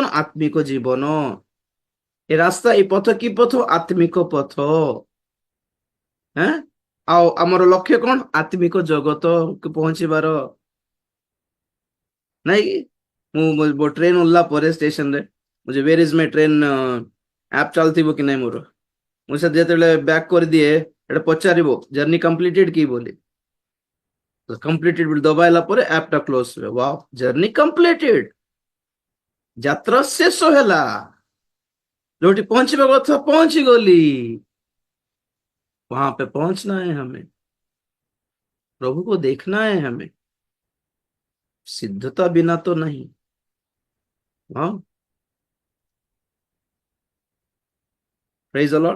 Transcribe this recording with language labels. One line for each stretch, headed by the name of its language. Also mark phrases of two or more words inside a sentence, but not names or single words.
Odia: ଆତ୍ମିକ ଜୀବନ। ଏ ରାସ୍ତା, ଏ ପଥ କି ପଥ? ଆତ୍ମିକ ପଥ। ଆଉ ଆମର ଲକ୍ଷ୍ୟ କଣ? ଆତ୍ମିକ ଜଗତକୁ ପହଞ୍ଚିବାର, ନାଇଁ କି? ମୁଁ ଟ୍ରେନ ଓହ୍ଲା ପରେ ଷ୍ଟେସନରେ ମୁझे वेयर इज माय ट्रेन ଆପ୍ ଚାଲିଥିବ କି ନାଇଁ ମୋର, ମୁଁ ସେ ଯେତେବେଳେ ବ୍ୟାକ୍ କରିଦିଏ ଏଟା ପଚାରିବ
English: journey completed
Odia: କି ବୋଲି। କମ୍ପ୍ଲିଟେଡ ବୋଲି ଦବାଇଲା ପରେ ଆପ୍ ଟା କ୍ଲୋଜ ହୁଏ। ୱାଓ,
English: journey completed,
Odia: ଯାତ୍ରା ଶେଷ ହେଲା।
Hindi: जोटी पहुंचने କଥା पहुंची गली, वहां पे पहुंचना है हमें, प्रभु को देखना है हमें। सिद्धता बिना तो नहीं। हाँ,
English: praise the Lord.